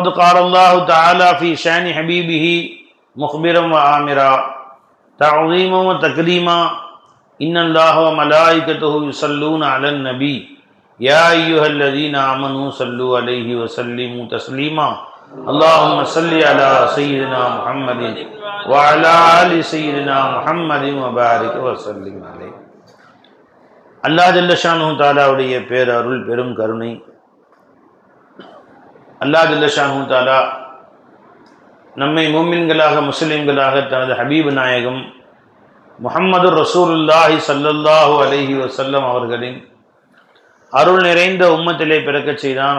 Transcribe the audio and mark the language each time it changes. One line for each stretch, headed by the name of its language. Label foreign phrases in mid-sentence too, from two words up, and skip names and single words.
Arabic: قال الله تعالى في شأن حبيبه مخبرا وآمرا تعظيما وتكريما إن الله وملائكته يصلون على النبي يا أيها الذين آمنوا صلوا عليه وسلموا تسليما اللهم صل على سيدنا محمد وعلى آل سيدنا محمد وبارك وسلم عليه.
Tamil: அல்லாஹ்
Arabic: جل شأنه تعالى
Tamil: பேரருள் பெரும் கருணை, அல்லாஹ்
Arabic: جل شأنه تعالى
Tamil: நம்மை முஃமின்களாக முஸ்லிம்களாக தனது ஹபீப் நாயகம்
Arabic: محمد رسول الله صلى الله عليه وسلم
Tamil: அவர்களின் அருள் நிறைந்த உம்மத்திலே பிறக்கச் செய்தான்.